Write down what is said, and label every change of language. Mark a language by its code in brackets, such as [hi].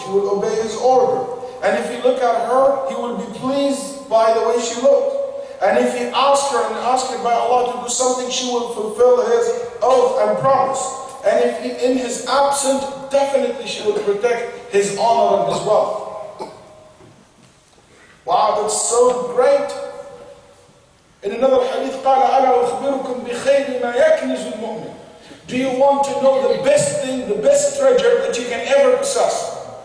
[en] She will obey his order. And if he look at her, he will be pleased by the way she looked. And if he asks her and asks her by Allah to do something, she will fulfill his oath and promise. And if he, in his absence, definitely she will protect his honor and his wealth. Wow, that's so great. In another hadith, [ar] قال ألا أخبركم بخير ما يكنز المؤمن. [en] Do you want to know the best thing, the best treasure that you can ever possess?